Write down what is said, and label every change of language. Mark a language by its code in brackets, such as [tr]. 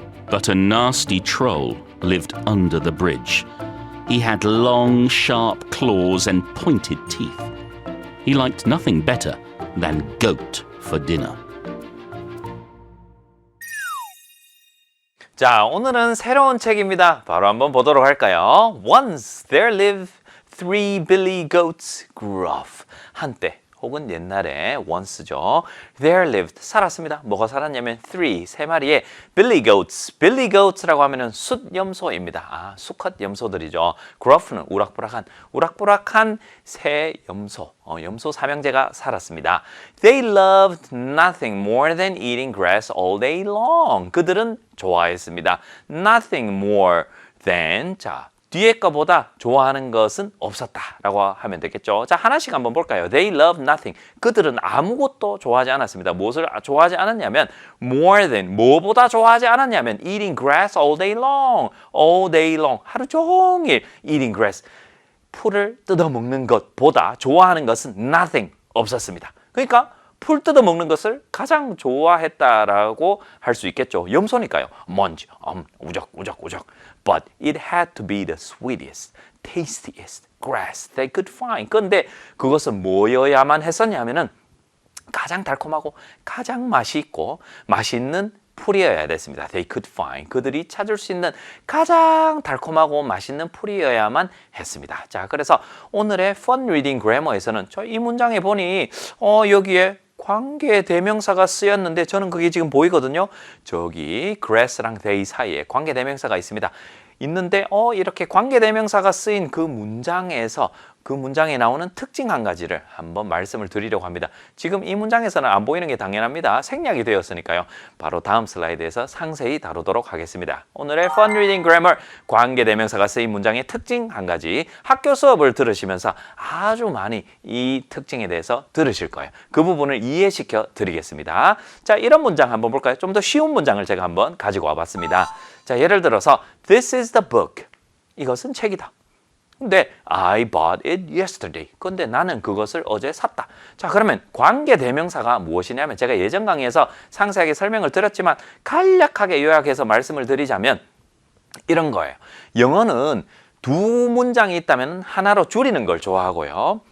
[en] But a nasty troll lived under the bridge. He had long, sharp claws and pointed teeth. He liked nothing better than goat for dinner. [ko] 자, 오늘은 새로운 책입니다. 바로 한번 보도록 할까요? [en] Once there lived 3 Billy Goats Gruff. [ko] 한때 혹은 옛날에 once죠. [en] There lived, [ko] 살았습니다. 뭐가 살았냐면 3마리의 Billy Goats. Billy Goats라고 하면은 숫염소입니다. 수컷 염소들이죠. Gruff는 우락부락한 새 염소, 염소 삼형제가 살았습니다. [en] They loved nothing more than eating grass all day long. [ko] 그들은 좋아했습니다. [en] Nothing more than, 자, [ko] 뒤에 거보다 좋아하는 것은 없었다라고 하면 되겠죠. 자, 하나씩 한번 볼까요? [en] They love nothing. [ko] 그들은 아무것도 좋아하지 않았습니다. 무엇을 좋아하지 않았냐면 more than, 뭐보다 좋아하지 않았냐면 [en] eating grass all day long. all day long. [ko] 하루 종일 [en] eating grass. [ko] 풀을 뜯어먹는 것보다 좋아하는 것은 nothing. 없었습니다. 그러니까 풀 뜯어먹는 것을 가장 좋아했다라고 할 수 있겠죠. 염소니까요. 먼지, 우적. [en] But it had to be the sweetest, tastiest grass they could find. [ko] 그런데 그것은 뭐여야만 했었냐면은 가장 달콤하고 가장 맛이 있고 맛있는 풀이어야 됐습니다. [en] They could find. [ko] 그들이 찾을 수 있는 가장 달콤하고 맛있는 풀이어야만 했습니다. 자, 그래서 오늘의 Fun Reading Grammar에서는 저 이 문장에 보니 여기에 관계 대명사가 쓰였는데 저는 그게 지금 보이거든요. 저기 grass랑 they 사이에 관계 대명사가 있습니다. 있는데 이렇게 관계 대명사가 쓰인 그 문장에서 그 문장에 나오는 특징 한 가지를 한번 말씀을 드리려고 합니다. 지금 이 문장에서는 안 보이는 게 당연합니다. 생략이 되었으니까요. 바로 다음 슬라이드에서 상세히 다루도록 하겠습니다. 오늘의 Fun Reading Grammar 관계 대명사가 쓰인 문장의 특징 한 가지 학교 수업을 들으시면서 아주 많이 이 특징에 대해서 들으실 거예요. 그 부분을 이해시켜 드리겠습니다. 자, 이런 문장 한번 볼까요? 좀 더 쉬운 문장을 제가 한번 가지고 와봤습니다. 자, 예를 들어서 [en] This is the book. [ko] 이것은 책이다. [en] 근데 I bought it yesterday. [ko] 근데 나는 그것을 어제 샀다. 자, 그러면 관계 대명사가 무엇이냐면 제가 예전 강의에서 상세하게 설명을 드렸지만 간략하게 요약해서 말씀을 드리자면 이런 거예요. 영어는 두 문장이 있다면 하나로 줄이는 걸 좋아하고요.